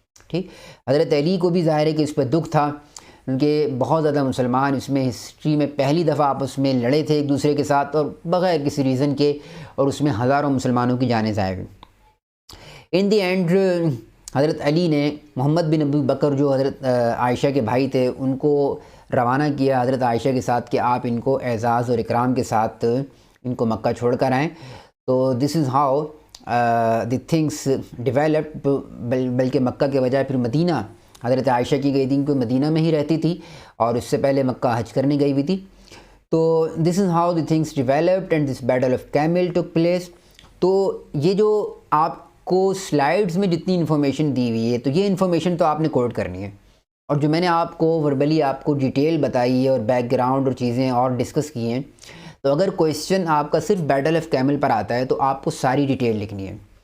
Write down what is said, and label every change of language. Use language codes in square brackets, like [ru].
[ur] ٹھیک، حضرت علی کو بھی ظاہر ہے کہ اس پہ دکھ تھا، کیونکہ بہت زیادہ مسلمان اس میں ہسٹری میں پہلی دفعہ آپس میں لڑے تھے ایک دوسرے کے ساتھ، اور بغیر کسی ریزن کے، اور اس میں ہزاروں مسلمانوں کی جانیں ضائع ہوئی. [en] in the end [ur] حضرت علی نے محمد بن ابو بکر جو حضرت عائشہ کے بھائی تھے ان کو روانہ کیا حضرت عائشہ کے ساتھ کہ آپ ان کو اعزاز اور اکرام کے ساتھ ان کو مکہ چھوڑ کر آئیں. [en] تو this is how the things developed. [ur] بلکہ مکہ کے بجائے پھر مدینہ حضرت عائشہ کی گئی تھی، کیونکہ مدینہ میں ہی رہتی تھی اور اس سے پہلے مکہ حج کرنے گئی ہوئی تھی. [en] تو this is how the things developed and this battle of camel took place. [ur] تو یہ جو آپ کو سلائیڈز میں جتنی انفارمیشن دی ہوئی ہے، تو یہ انفارمیشن تو آپ نے کوٹ کرنی ہے، اور جو میں نے آپ کو وربلی آپ کو ڈیٹیل بتائی ہے اور بیک گراؤنڈ اور چیزیں اور ڈسکس کی ہیں، تو اگر کویسچن آپ کا صرف بیٹل آف کیمل پر آتا ہے تو آپ کو ساری ڈیٹیل لکھنی ہے.